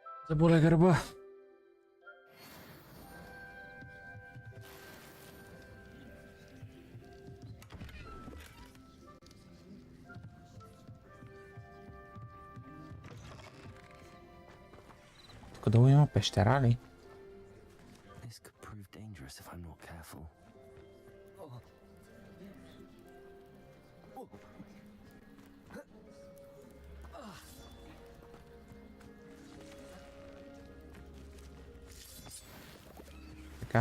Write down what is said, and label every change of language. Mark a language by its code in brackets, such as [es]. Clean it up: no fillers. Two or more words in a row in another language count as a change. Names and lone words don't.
[bg] Заболя гърба. Тук долу има пещера ли? [en] This could prove dangerous if I'm not careful. [bg] Така.